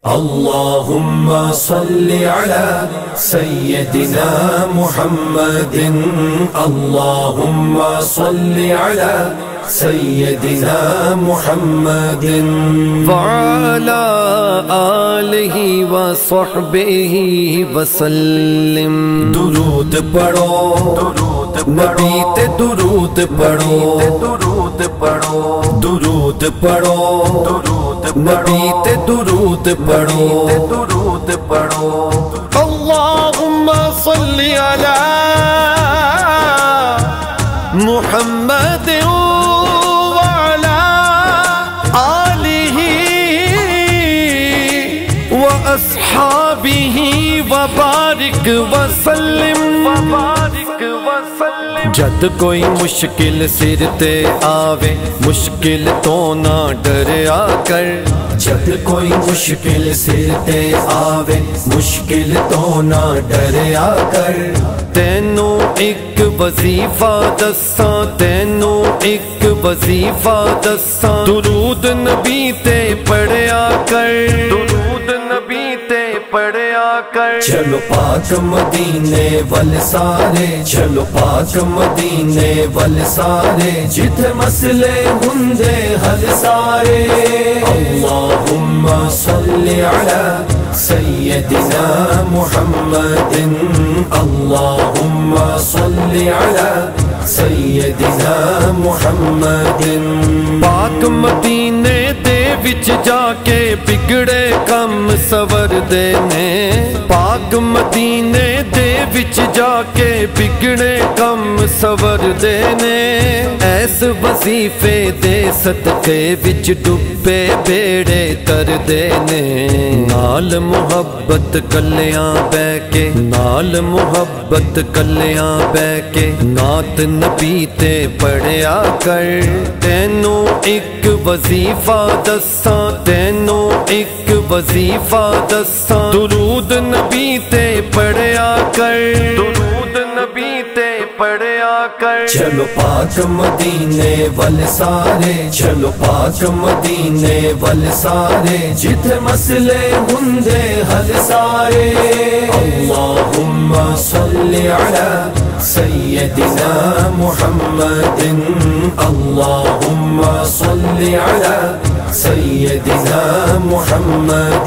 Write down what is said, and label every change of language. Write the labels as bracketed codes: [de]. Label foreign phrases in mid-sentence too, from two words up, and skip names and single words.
[ar] اللهم صل على سيدنا محمد اللهم صل على سيدنا محمد وعلى آلہ وصحبہ وسلم۔ [pa] درود پڑھو نبی تے درود پڑھو، درود پڑھو نبی تے درود پڑھو۔ [ar] اللہم صل علی محمد وعلی آلہ واصحابہ وبارک وسلم۔ [pa] جد کوئی مشکل سر تے آوے مشکل تو نہ ڈریا کر، جب کوئی مشکل سر تے آوے مشکل تو نہ ڈریا کر۔ تینو ایک وظیفہ دساں، تینو ایک وظیفہ دساں، درود نبی تے پڑھیا کر، درود نبی تے پڑھیا کر۔ چلو پاک مدینے ول سارے، چلو پاک مدینے ول سارے، جتھے مسئلے ہوندے حل سارے۔ [ar] اللہم صل علی سیدنا محمد اللہم صل علی سیدنا محمد۔ [pa] پاک مدینے دے وچ جا کے بگڑے کم سور دے نے، پاک مدینے دے وچ جا کے بگڑے کم سور دے نے۔ ایس وظیفے دے صدقے وچ ڈبے بیڑے تر دے نے۔ نال محبت کلیاں بہ کے، نال محبت کلیاں بہ کے، نعت نبی تے پڑھیا کر۔ تینو ایک وظیفہ دساں، تینو ایک وظیفہ دساں، درود نبی تے پڑھیا کر، درود نبی تے پڑھیا کر۔ چلو پاک مدینے ول سارے، چلو پاک مدینے ول سارے، جتھے مسئلے ہوندے حل سارے۔ [ar] اللہم صل علی سیدنا محمد اللہم صل علی سیدنا محمد۔